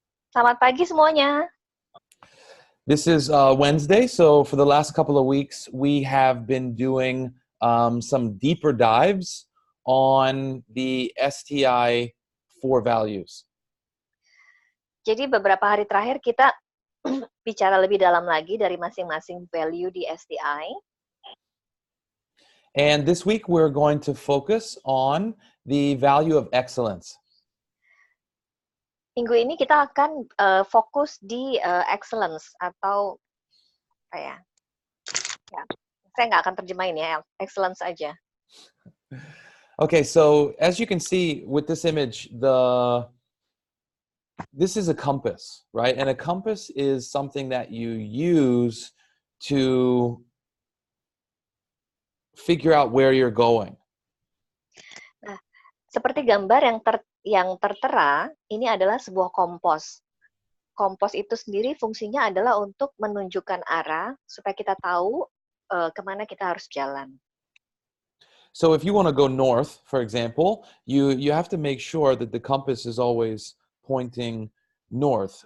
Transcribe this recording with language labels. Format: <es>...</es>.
<id>Selamat pagi semuanya.</id> <en>This is Wednesday, so for the last couple of weeks, we have been doing some deeper dives on the STI 4 values.</en> <id>Jadi beberapa hari terakhir kita bicara lebih dalam lagi dari masing-masing value di STI.</id> <en>And this week, we're going to focus on the value of excellence.</en> <id>Minggu ini kita akan fokus di excellence atau apa ya? Ya, saya nggak akan terjemahin ya, excellence aja.</id> <en>Okay, so as you can see with this image, this is a compass, right? And a compass is something that you use to figure out where you're going.</en> <id>Nah, seperti gambar yang tertera, ini adalah sebuah kompos. Kompos itu sendiri fungsinya adalah untuk menunjukkan arah supaya kita tahu kemana kita harus jalan.</id> <en>So if you want to go north, for example, you have to make sure that the compass is always pointing north.</en>